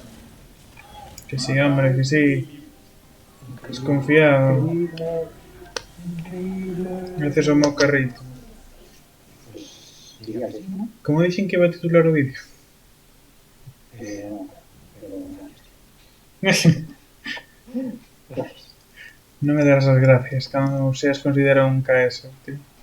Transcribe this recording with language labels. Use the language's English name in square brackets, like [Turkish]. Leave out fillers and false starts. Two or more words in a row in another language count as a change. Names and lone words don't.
[Spanish] Que sí, hombre, que sí. Desconfiado. Increíble. Increíble. [Galician] Gracias ao meu carrito. [Spanish] Pues diría que sí, ¿no? [Galician] Como dixen que iba a titular o vídeo? [Spanish] No, pero [Galician] Non me darás as gracias cando seas considerado un KS, tío.